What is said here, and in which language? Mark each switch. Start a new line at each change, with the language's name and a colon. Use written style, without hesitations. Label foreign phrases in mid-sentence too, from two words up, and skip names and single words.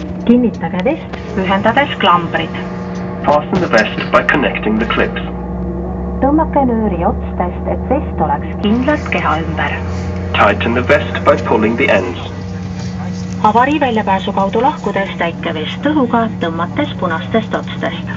Estonian: Kinnitage vest, ühendades klambrid.
English: Fasten the vest by connecting the clips.
Estonian: Tõmmake nööri otstest, et vest oleks kindlalt keha ümber.
English: Tighten the vest by pulling the ends.
Estonian: Avari väljapääsu kaudu lahkudes täike vest õhuga, tõmmates punastest otstest.